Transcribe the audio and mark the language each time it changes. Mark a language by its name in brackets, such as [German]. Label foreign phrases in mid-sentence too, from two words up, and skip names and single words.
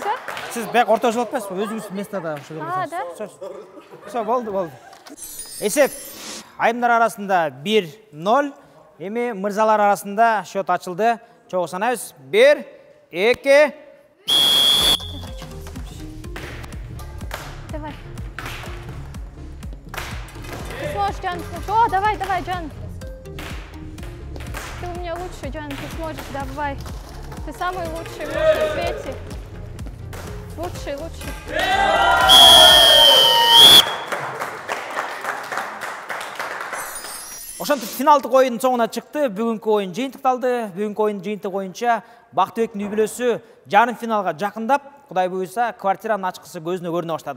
[Kyrgyz] Siz бек орто жол атпайсызбы? Өзүңүз местада ошо келесиз. Все, болду. Эсеп айымдар арасында 1-0. Эми мырзалар арасында счет ачылды. Чогуу санайбыз. 1, 2. [Russian] Давай. Ты сможешь, Джан. О, давай, Джан. Ты у меня лучший, Джан. Ты сможешь, давай. Ты самый лучший в свете. Лучший. [Kyrgyz] Ошентип финалдык оюндун соңуна чыкты. Бүгүнкү оюн жыйынтыкталды. Бүгүнкү оюндун жыйынтык боюнча Бактыбектин үй бүлөсү жарым финалга жакындап, Кудай буйрса, квартиранын ачкысы көзүнө көрүнө баштады.